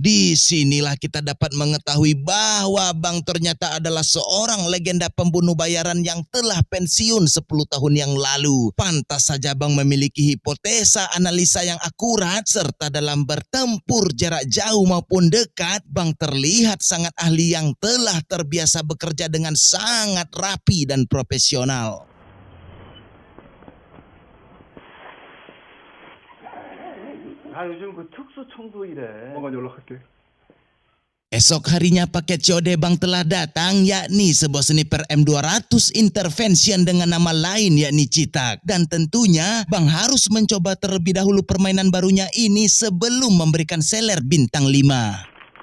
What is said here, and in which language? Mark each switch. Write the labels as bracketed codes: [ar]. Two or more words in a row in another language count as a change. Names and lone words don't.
[id] Di sinilah kita dapat mengetahui bahwa bang ternyata adalah seorang legenda pembunuh bayaran yang telah pensiun 10 tahun yang lalu. Pantas saja bang memiliki hipotesa analisa yang akurat serta dalam bertempur jarak jauh maupun dekat, bang terlihat sangat ahli yang telah terbiasa bekerja dengan sangat rapi dan profesional. [ko] 아 요즘 그 특수 청소 일해. 조만간 연락할게. [id] Esok harinya paket COD bang telah datang, yakni sebuah sniper M200 intervention dengan nama lain yakni Citak. Dan tentunya bang harus mencoba terlebih dahulu permainan barunya ini sebelum memberikan seler bintang 5.